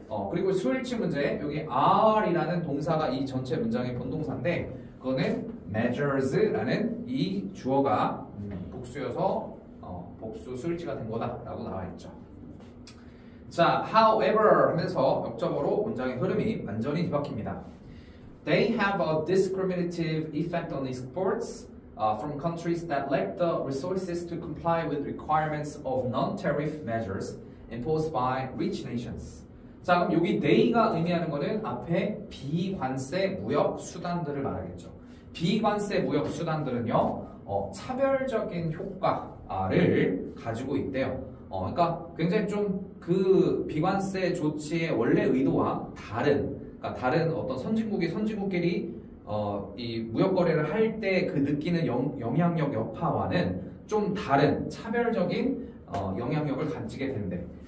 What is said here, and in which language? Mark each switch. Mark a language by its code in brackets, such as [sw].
[ko] 그리고 스위치 문제 여기 are이라는 동사가 이 전체 문장의 본동사인데 그거는 measures라는 이 주어가 복수여서 복수 스위치가 된 거다라고 나와 있죠. 자, however 하면서 역적으로 문장의 흐름이 완전히 뒤바뀝니다. [en] They have a discriminative effect on exports from countries that lack the resources to comply with requirements of non-tariff measures imposed by rich nations. [ko] 자, 그럼 여기 they가 의미하는 거는 앞에 비관세 무역 수단들을 말하겠죠. 비관세 무역 수단들은요, 차별적인 효과를 가지고 있대요. 그러니까 굉장히 좀 그 비관세 조치의 원래 의도와 그러니까 다른 어떤 선진국끼리 이 무역 거래를 할 때 그 느끼는 영향력 여파와는 좀 다른 차별적인 영향력을 가지게 된대.